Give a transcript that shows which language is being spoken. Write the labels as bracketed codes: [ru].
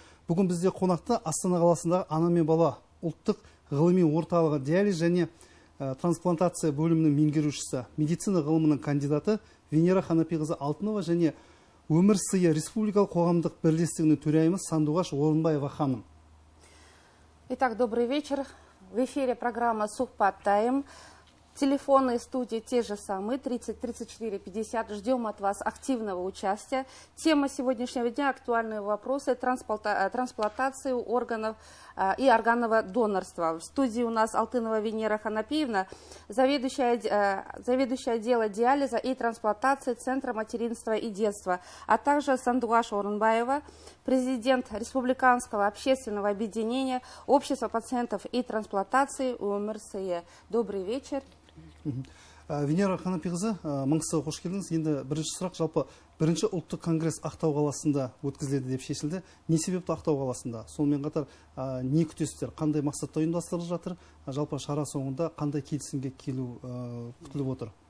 [kk] Бүгін бізде қонақта Астана қаласындағы ана мен бала ұлттық ғылыми орталығы диализ және трансплантация бөлімінің меңгерушісі, медицина ғылымының кандидаты Венера Ханапиқызы Алтынова және Өмір сыйы республикалық қоғамдық бірлестігінің төрайымы Сандуғаш Орынбаева ханым. [ru] Итак, добрый вечер. В эфире программа «Сухпаттайм». Телефоны студии те же самые, 30 34 50. Ждем от вас активного участия. Тема сегодняшнего дня – актуальные вопросы трансплантации органов и органного донорства. В студии у нас Алтынова Венера Ханапиевна, заведующая отдела диализа и трансплантации Центра материнства и детства, а также Сандуғаш Орынбаева, президент Республиканского общественного объединения Общества пациентов и трансплантации «Өмір сыйы». Добрый вечер. [kk] Венера Ханапиқызы, Маңғыстауға қош келдіңіз. Енді бірінші сұрақ, жалпы бірінші ұлттық конгресс Ақтау қаласында өткізіледі деп шешілді. Не себепті Ақтау қаласында? Сонымен қатар не күтесіздер? Қандай мақсатта ұйымдастырылып жатыр? Жалпы шара соңында қандай келісімге келу күтіліп отыр?